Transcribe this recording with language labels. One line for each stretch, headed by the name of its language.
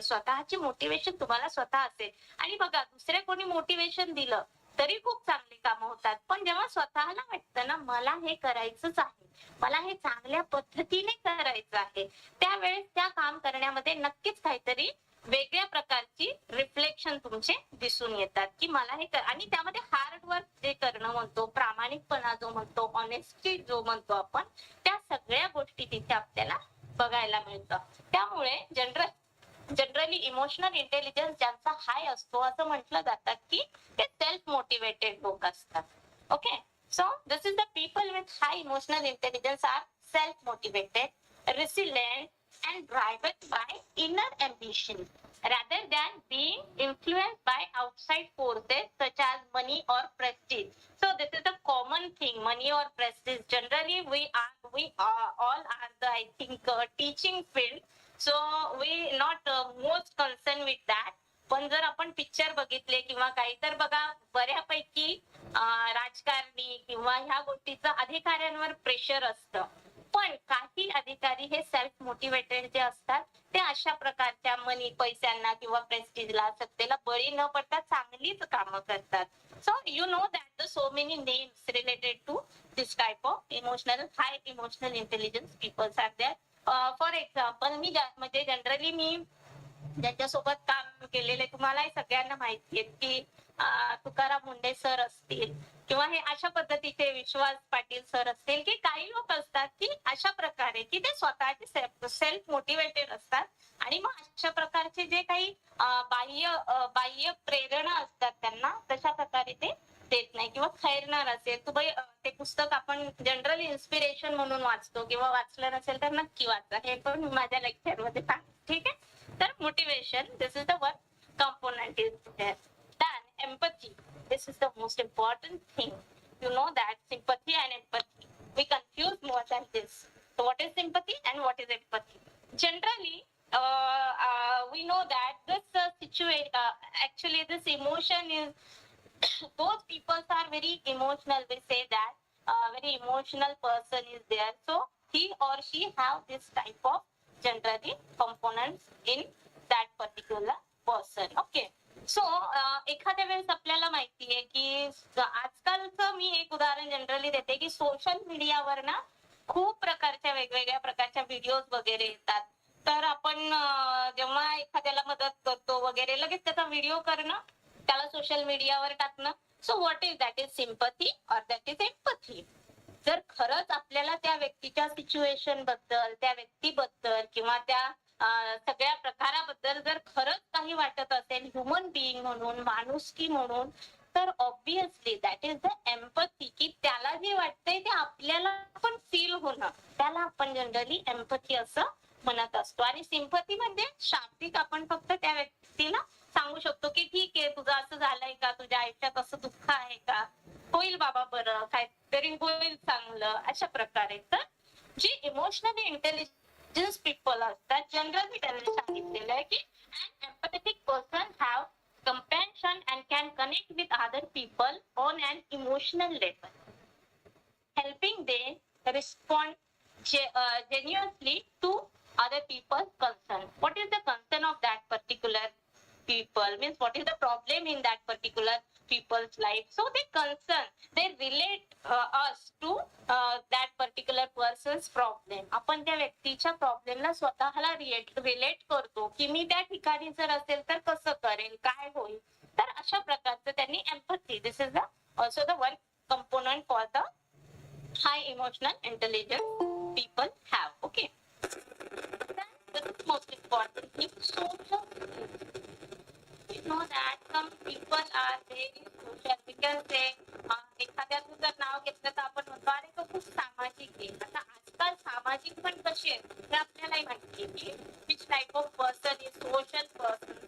Marathi: स्वतःची मोटिवेशन तुम्हाला स्वतः असेल. आणि बघा दुसरे कोणी मोटिवेशन दिलं तरी खूप चांगली कामं होतात, पण जेव्हा स्वतःला वाटतं ना मला हे करायचंच आहे, मला हे चांगल्या पद्धतीने करायचं आहे, त्यावेळेस त्या काम करण्यामध्ये नक्कीच काहीतरी वेगळ्या प्रकारची रिफ्लेक्शन तुमचे दिसून येतात की मला हे आणि त्यामध्ये हार्डवर्क जे करणं म्हणतो, प्रामाणिकपणा जो म्हणतो, ऑनेस्टी जो म्हणतो आपण, त्या सगळ्या गोष्टी तिथे आपल्याला बघायला मिळतं. त्यामुळे जनरली इमोशनल इंटेलिजन्स ज्यांचा हाय असतो असं म्हटलं जातात की ते सेल्फ मोटिवेटेड लोक असतात.
English: Okay, so this is the people with high emotional intelligence are self-motivated, resilient, and driven by inner ambition rather than being influenced by outside forces such as money or prestige. So this is the common thing, money or prestige. Generally, all are the I think teaching field. So we not most concerned with that.
Marathi: पण जर आपण picture बघितले किंवा काही तर बघा बऱ्यापैकी राजकारणी किंवा ह्या गोष्टीचं अधिकाऱ्यांवर प्रेशर असतं. पण काही अधिकारी हे सेल्फ मोटिवेटेड जे असतात ते अशा प्रकारच्या मनी पैशांना किंवा प्रेस्टिजला सत्तेला बळी न पडता चांगलीच कामं करतात.
English: So you know that so many names related to this type of emotional high emotional intelligence peoples are there. For example
Marathi: म्हणजे जनरली मी ज्यांच्यासोबत काम केलेले तुम्हालाही सगळ्यांना माहिती आहे की तुकाराम मुंडे सर असतील किंवा हे अशा पद्धतीचे विश्वास पाटील सर असतील, की काही लोक असतात की अशा प्रकारे की ते स्वतःचे सेल्फ मोटिवेटेड असतात आणि मग अशा प्रकारचे जे काही बाह्य प्रेरणा असतात त्यांना तशा प्रकारे ते देत नाही. किंवा खैरनार असेल तू ते पुस्तक आपण जनरली इन्स्पिरेशन म्हणून वाचतो किंवा वाचलं नसेल तर नक्की वाचा, हे पण मी माझ्या लेक्चर मध्ये सांग. ठीक आहे.
English: तर motivation, this is the one component is there. Then empathy, this is the most important thing. You know that sympathy and empathy, we confuse more than this. So what is sympathy and what is empathy? Generally we know that this situation, actually this emotion is those people are very emotional. We say that very emotional person is there, so he or she have this type of generally components in that particular person. Okay.
Marathi: So एखाद्या वेळेस आपल्याला माहितीये की आजकालचं मी एक उदाहरण generally देते की सोशल मीडियावर ना खूप प्रकारच्या वेगवेगळ्या प्रकारच्या व्हिडिओज वगैरे येतात. तर आपण जेव्हा एखाद्याला मदत करतो वगैरे लगेच त्याचा व्हिडिओ करणं, त्याला सोशल मीडियावर टाकणं.
English: So what is that? Is sympathy or that is empathy?
Marathi: जर खरंच आपल्याला त्या व्यक्तीच्या सिच्युएशन बद्दल, त्या व्यक्तीबद्दल किंवा त्या सगळ्या प्रकाराबद्दल जर खरंच काही वाटत असेल ह्युमन बिईंग म्हणून, माणुसकी म्हणून, तर
English: obviously that is the empathy,
Marathi: की त्याला जे वाटतंय ते आपल्याला पण फील होणं, त्याला आपण जनरली एम्पथी असं म्हणत असतो. आणि सिम्पथी म्हणजे शाब्दिक आपण फक्त त्या व्यक्तीला सांगू शकतो की ठीक आहे, तुझं असं झालंय का, तुझ्या आयुष्यात असं दुःख आहे का, होईल बाबा बरं, काहीतरी होईल चांगलं, अशा प्रकारे. तर जे इमोशनली इंटेलिजन्स पीपल असतात, जनरली त्यांनी सांगितलेलं आहे की
English: an empathetic person have compassion and can connect with other people on an emotional level, helping them respond genuinely to other people's concern. What is the concern of that particular people? Means what is the problem in that particular people's life? So they concern, they relate us to that particular person's problem.
Marathi: आपण त्या व्यक्तीच्या प्रॉब्लेमला स्वतःला relate करतो की मी त्या ठिकाणी जर असेल तर कसं करेल, काय होईल. तर अशा प्रकारचं त्यांनी empathy,
English: This is the also the one component for the high emotional intelligence people have. Okay. Then the most important thing, social skills. You know that some people are very social.
Marathi: We can say एखाद्याचं जर नाव घेतलं तर आपण म्हणतो अरे तो खूप सामाजिक आहे. आता आजकाल सामाजिक पण कशी आहे हे आपल्यालाही माहिती आहे की
English: which type of person is social person.